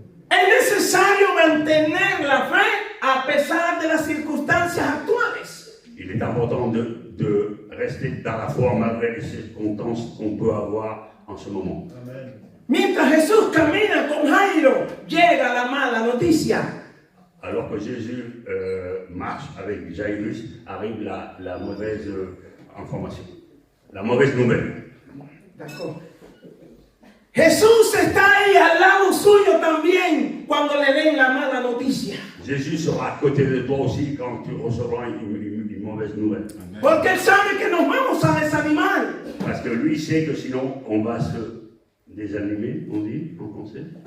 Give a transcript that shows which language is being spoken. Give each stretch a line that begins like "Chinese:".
Spanish: Es necesario mantener la fe a pesar de las circunstancias actuales.
French: Il est important de rester dans la foi malgré les circonstances qu'on peut avoir en ce moment. Amen.
Spanish: Mientras Jesús camina con Jairo, llega la mala noticia.
French: Alors que Jésus marche avec Jairus, arrive la mauvaise information, la mauvaise nouvelle. D'accord.
Spanish: Jesús está ahí al lado suyo también cuando le den la mala noticia.
French: Jésus sera à côté de toi aussi quand tu recevras une mauvaise nouvelle.
Spanish: Porque Él sabe que nos vamos a desanimar.
French: Parce que lui sait que sinon on va se désanimer, on dit en français.